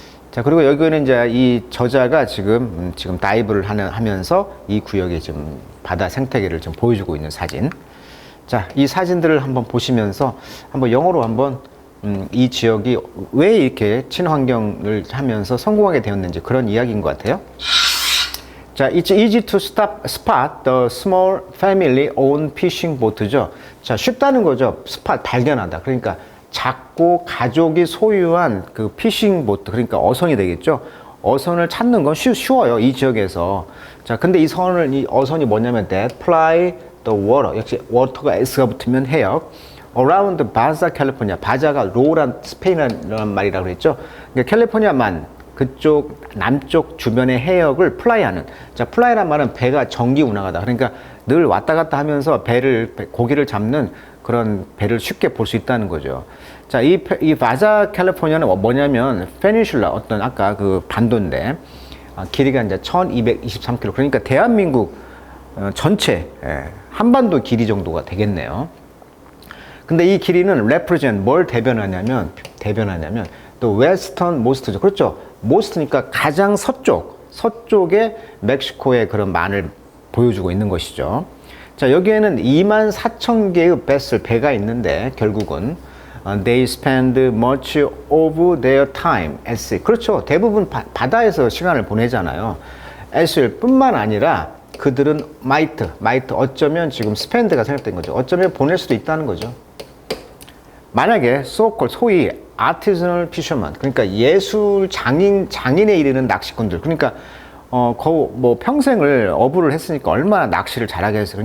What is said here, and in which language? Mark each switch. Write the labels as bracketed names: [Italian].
[Korean] 자, 그리고 여기는 이제 이 저자가 지금 다이브를 하면서 이 구역의 좀 바다 생태계를 좀 보여주고 있는 사진. 자, 이 사진들을 한번 보시면서 한번 영어로 한번 이 지역이 왜 이렇게 친환경을 하면서 성공하게 되었는지 그런 이야기인 것 같아요. [English] 자, it's easy to spot the small family-owned fishing boat죠. [Korean] 자, 쉽다는 거죠. spot, 발견하다. 그러니까 작고 가족이 소유한 그 피싱 보트, 그러니까 어선이 되겠죠. 어선을 찾는 건 쉬워요, 이 지역에서. 자, 근데 이 어선이 뭐냐면 [English] that ply the water, [Korean] 역시 water가 S가 붙으면 해역, around 바자 캘리포니아. 바자가 로란 스페인어라는 말이라고 그랬죠. 그러니까 캘리포니아만 그쪽 남쪽 주변의 해역을 플라이하는. 자, 플라이란 말은 배가 정기 운항하다. 그러니까 늘 왔다 갔다 하면서 고기를 잡는 그런 배를 쉽게 볼 수 있다는 거죠. 자, 이 바자 캘리포니아는 뭐냐면 페니슐라 어떤 아까 그 반도인데 길이가 이제 1223km. 그러니까 대한민국 전체 한반도 길이 정도가 되겠네요. 근데 이 길이는 represent 뭘 대변하냐면 또 웨스턴 모스트죠. 그렇죠. 모스트니까 가장 서쪽에 멕시코의 그런 만을 보여주고 있는 것이죠. 자, 여기에는 24,000개의 배가 있는데 결국은 [English] they spend much of their time at sea. [Korean] 그렇죠. 대부분 바다에서 시간을 보내잖아요. at sea 뿐만 아니라 그들은 might 어쩌면 지금 spend가 생략된 거죠. 어쩌면 보낼 수도 있다는 거죠. 만약에 소위 artisanal fisherman, 그러니까 예술 장인에 이르는 낚시꾼들, 그러니까 뭐 평생을 어부를 했으니까 얼마나 낚시를 잘하겠어요.